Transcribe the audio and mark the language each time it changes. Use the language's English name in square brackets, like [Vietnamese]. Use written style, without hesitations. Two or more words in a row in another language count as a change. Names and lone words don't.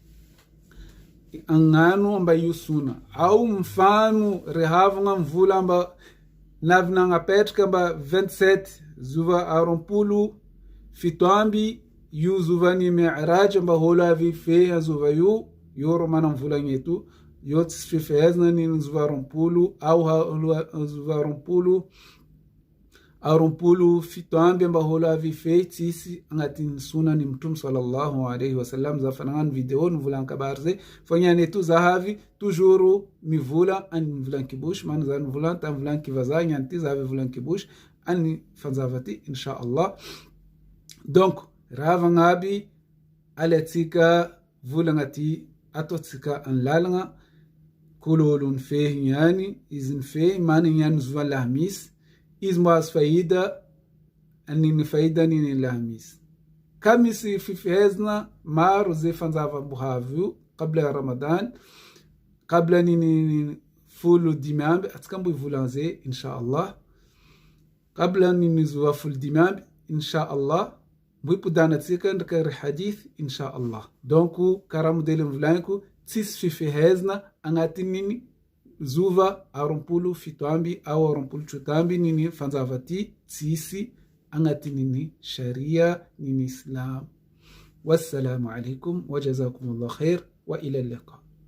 [Malagasy] agnano mba iosona ao mifano rehavagna mivola mba navy nagnapetraka mba 27 zuva arompolo fito amby io zovan'ny Mi'raj mba holo avy fehy azova io ro mana mivolagna eto io tsy fifehezana ny zuva rompolo ao zuva rompolo fito amby mba holo avy fehy tsisy agnatin'ny sunany Mtume [Arabic] صلى الله عليه وسلم. [Malagasy] Za fa nagnano vidéo nivolagna kabary zay fa niany eto zahavy toujours mivola any mivolagna kibosy mana zany mivolagna ta mivolagna kivazaha niany ty zahavy mivolagna kibosy any fanjava ty [Arabic] إن شاء الله. [Malagasy] Donc raha vagnaby alatsika volagna ty ataotsika an lalagna kulolo ny fehy niany izy ny fehy mana niany zuva lahamisy izy mbo azo faida aniny faida aniny lahamisy ka misy fifehezana maro zay fanjava bohavy io [Arabic] قبل رمضان [Malagasy] qabla niny folo dimy amby atsika mbo ivolagna zay [Arabic] إن شاء الله [Malagasy] qabla niny zuva folo dimy amby [Arabic] إن شاء الله [Malagasy] mbo ipodanatsika ndraka ry hadith [Arabic] إن شاء الله. [Malagasy] Donc karaha modely mivolagniko tsisy fifehezana agnatin'ny zuva arompolo fito amby ao arompolo troto amby niny fanjava ty tsisy agnatin'ny sharia niny Islam. [Arabic] والسلام عليكم وجزاكم الله خير وإلى لقاء.